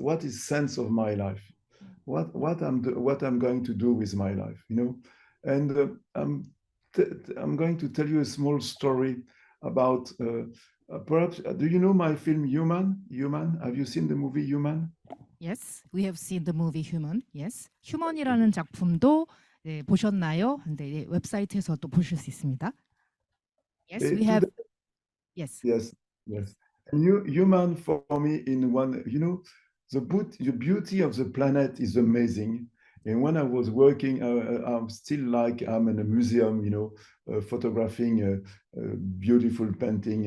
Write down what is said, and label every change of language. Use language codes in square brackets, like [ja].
[en] What is sense of my life? What I'm going to do with my life? You know, and I'm going to tell you a small story about. Perhaps, do you know my film Human? Human? Have you seen the movie Human? Yes, we have seen the movie Human. [ko] Yes, 휴먼이라는 작품도 네, 보셨나요? 근데 웹사이트에서도 보실 수 있습니다. [en] Yes, we have. Yes. Yes, yes. And human for me in one, you know, the beauty of the planet is amazing. And when I was working, I'm still like I'm in a museum, you know, photographing a beautiful painting.